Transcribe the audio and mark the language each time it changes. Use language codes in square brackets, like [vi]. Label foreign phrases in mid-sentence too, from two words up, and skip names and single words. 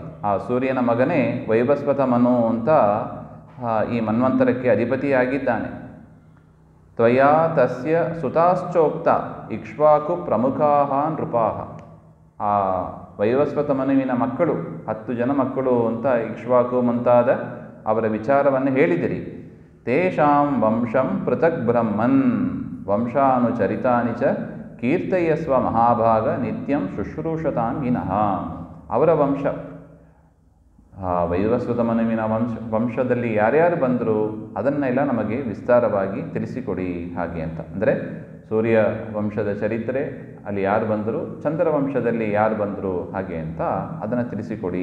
[kn] ಆ ಸೂರ್ಯನ ಮಗನೇ ವೈವಸ್ವತ ಮನು ಅಂತ ಈ ಮನ್ವಂತರಕ್ಕೆ ಅಧಿಪತಿಯಾಗಿದ್ದಾನೆ. [sa] ತ್ವಯಾ ತಸ್ಯ ಸುತಾಶ್ಚೋಕ್ತ ಇಕ್ಷ್ವಾಕು ಪ್ರಮುಖಾಃ ನೃಪಾಃ. [kn] ಆ ವೈವಸ್ವತ ಮನುವಿನ ಮಕ್ಕಳು 10 ಜನ ಮಕ್ಕಳು ಅಂತ ಇಕ್ಷ್ವಾಕು ಮುಂತಾದ ಅವರ ವಿಚಾರವನ್ನು ಹೇಳಿದಿರಿ. [sa] ತೇಷಾಂ ವಂಶಂ ಪೃಥಕ್ ಬ್ರಹ್ಮನ್ ವಂಶಾನುಚರಿತಾನಿ ಚ ಕೀರ್ತಯಸ್ವ ಮಹಾಭಾಗ ನಿತ್ಯಂ ಶುಶ್ರೂಷತಾಂ ವಿನಃ. [kn] ಅವರ ವಂಶ ಆ ವೈವಸ್ವತ ಮನುವಿನ ವಂಶದಲ್ಲಿ ಯಾರ್ಯಾರು ಬಂದರು ಅದನ್ನೆಲ್ಲ ನಮಗೆ ವಿಸ್ತಾರವಾಗಿ ತಿಳಿಸಿಕೊಡಿ ಹಾಗೆ ಅಂತ. ಅಂದರೆ ಸೂರ್ಯ ವಂಶದ ಚರಿತ್ರೆ, ಅಲ್ಲಿ ಯಾರು ಬಂದರು, ಚಂದ್ರ ವಂಶದಲ್ಲಿ ಯಾರು ಬಂದರು ಹಾಗೆ ಅಂತ ಅದನ್ನು ತಿಳಿಸಿಕೊಡಿ.